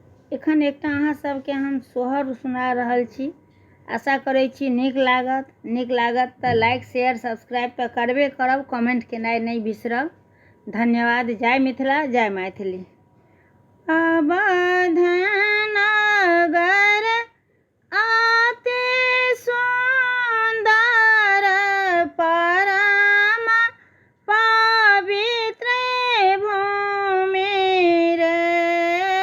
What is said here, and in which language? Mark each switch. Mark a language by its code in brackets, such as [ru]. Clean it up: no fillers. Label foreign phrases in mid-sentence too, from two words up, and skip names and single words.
[mai] एखन एकटा अहाँ सबके हम सोहर सुना रहल छी। आशा करै छी नीक लागत तऽ [en] like share subscribe [mai] तऽ करबे करब, कमेंट केनाइ नहीं बिसरब। धन्यवाद। जय मिथिला, जय मैथिली। अवध नगर अति सुंदर परम पवित्र भूमि रे।